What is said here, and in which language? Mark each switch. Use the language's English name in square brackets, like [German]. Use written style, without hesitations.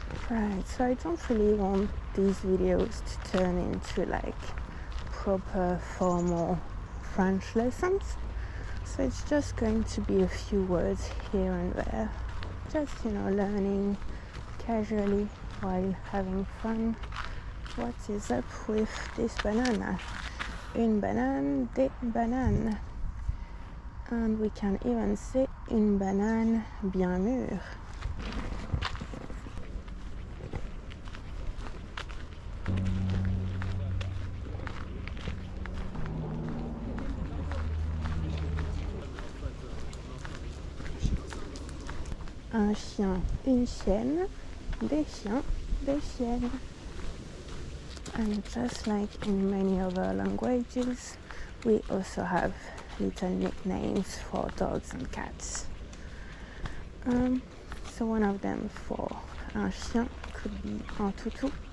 [English] Right, so I don't really want these videos to turn into like proper formal French lessons. So it's just going to be a few words here and there. Just, learning casually while having fun. What is up with this banana? [French] Une banane, des bananes. [English] And we can even say [French] une banane bien mûre. Un chien, une chienne, des chiens, des chiennes. [English] And just like in many other languages, we also have little nicknames for dogs and cats. So one of them for [French] un chien [English] could be [French] un toutou.